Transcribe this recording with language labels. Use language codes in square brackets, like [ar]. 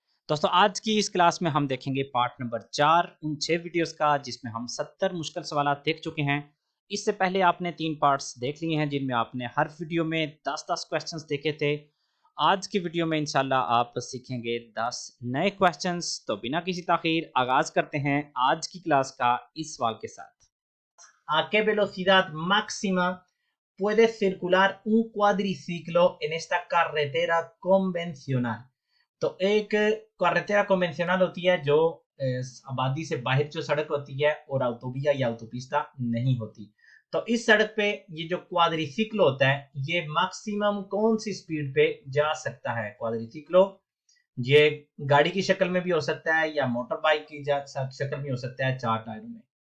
[hi] दोस्तों आज की इस क्लास में हम देखेंगे पार्ट नंबर 4 उन 6 वीडियोस का जिसमें हम 70 मुश्किल सवाल देख चुके हैं। इससे पहले आपने 3 पार्ट्स देख लिए हैं जिनमें आपने हर वीडियो में 10-10 क्वेश्चंस देखे थे। आज की वीडियो में इंशाल्लाह आप सीखेंगे 10 नए क्वेश्चंस। तो बिना किसी ताखीर आगाज करते हैं आज की क्लास का इस सवाल के साथ। [es] ¿A qué velocidad máxima puede circular un cuadriciclo en esta carretera convencional? [hi] तो एक carretera convencional होती है जो आबादी से बाहर जो सड़क होती है और ऑटोविया या ऑटोपिस्टा नहीं होती। तो इस सड़क पे ये जो क्वाड्रिसिक्लो होता है ये मैक्सिमम कौन सी स्पीड पे जा सकता है? क्वाड्रिसिक्लो ये गाड़ी की शक्ल में भी हो सकता है या मोटर बाइक की शक्ल में हो सकता है 4 टायरों में।